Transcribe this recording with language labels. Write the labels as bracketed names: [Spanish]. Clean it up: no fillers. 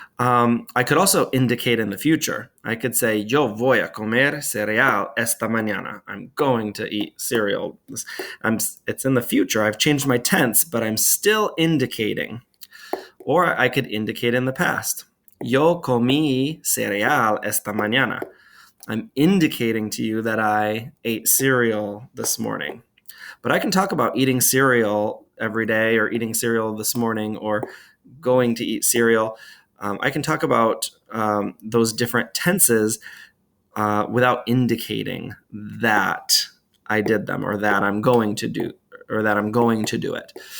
[English] I could also indicate in the future. I could say, [Spanish] yo voy a comer cereal esta mañana. [English] I'm going to eat cereal. It's in the future. I've changed my tense, but I'm still indicating. Or I could indicate in the past. [Spanish] Yo comí cereal esta mañana. [English] I'm indicating to you that I ate cereal this morning. But I can talk about eating cereal every day or eating cereal this morning or going to eat cereal. I can talk about those different tenses without indicating that I did them or that I'm going to do it.